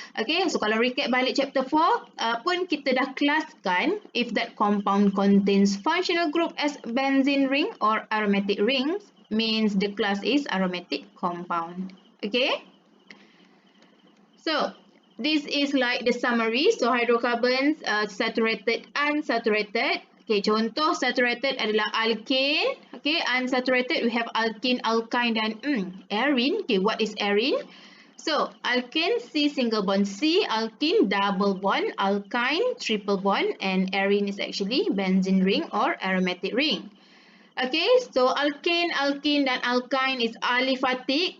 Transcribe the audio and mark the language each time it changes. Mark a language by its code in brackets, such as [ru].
[en] Okay, so [ms] kalau [en] recap [ms] balik [en] chapter 4 [ms] pun kita dah kelaskan [en] if that compound contains functional group as benzene ring or aromatic rings means the class is aromatic compound. Okay, so this is like the summary. So hydrocarbons, saturated, unsaturated. [ms] Okay, contoh saturated adalah alkane. [en] Okay, unsaturated we have alkene, alkyne [ms] dan [en] arene. Okay, what is arene? So alkane C single bond C, alkene double bond, alkyne triple bond, and arene is actually benzene ring or aromatic ring. Okay, so alkane, alkene [ms] dan [en] alkyne is aliphatic.